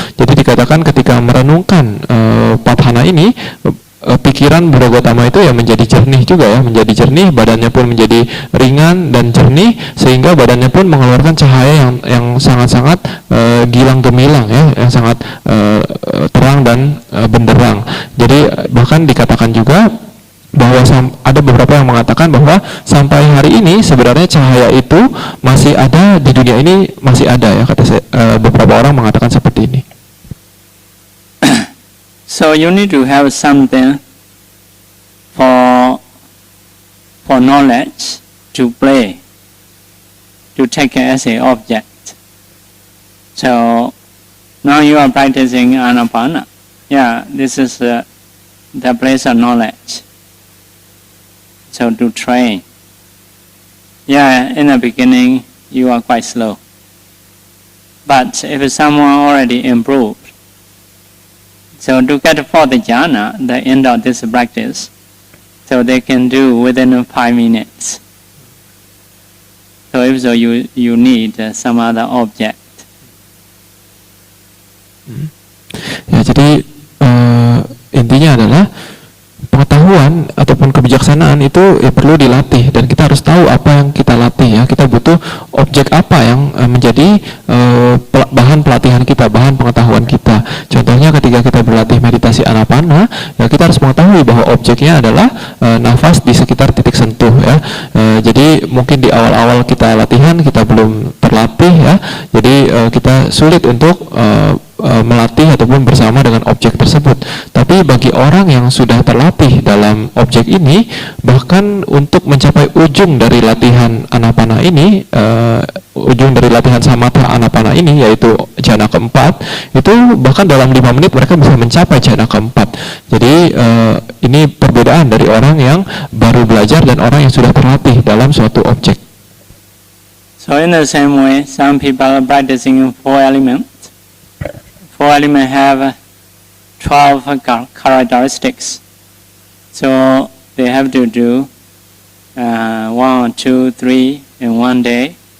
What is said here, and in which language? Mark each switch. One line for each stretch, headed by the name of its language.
Indonesian: Jadi dikatakan ketika merenungkan Patthana ini, pikiran Buddha Gautama itu ya menjadi jernih juga ya, menjadi jernih, badannya pun menjadi ringan dan jernih, sehingga badannya pun mengeluarkan cahaya yang sangat-sangat gilang gemilang ya, yang sangat terang dan benderang. Jadi bahkan dikatakan juga bahwa ada beberapa yang mengatakan bahwa sampai hari ini sebenarnya cahaya itu masih ada di dunia ini, masih ada ya, beberapa orang mengatakan seperti ini.
English: So you need to have something for knowledge to play, to take as an object. So now you are practicing Anapana. Yeah, this is the place of knowledge. So to train. Yeah, in the beginning you are quite slow. But if someone already improved, so to get for the jhana, the end of this practice, so they can do within 5 minutes. So if so, you need some other object.
Indonesian: Ya, jadi intinya adalah pengetahuan ataupun kebijaksanaan itu ya perlu dilatih, dan kita harus tahu apa yang kita latih ya. Kita butuh objek apa yang menjadi bahan pelatihan kita, bahan pengetahuan kita. Contohnya ketika kita berlatih meditasi anapana, ya kita harus mengetahui bahwa objeknya adalah nafas di sekitar titik sentuh ya. Jadi mungkin di awal-awal kita latihan kita belum terlatih ya. Jadi kita sulit untuk melatih ataupun bersama dengan objek tersebut. Tapi bagi orang yang sudah terlatih dalam objek ini, bahkan untuk mencapai ujung dari latihan anapana ini, ujung dari latihan samatha anapana ini, yaitu jhana keempat, itu bahkan dalam 5 menit mereka bisa mencapai jhana keempat. Jadi ini perbedaan dari orang yang baru belajar dan orang yang sudah terlatih dalam suatu objek.
English: So in the same way, some people are practicing 4 elements. 4 elements have 12 characteristics. So they have to do 1, 2, 3 in 1 day.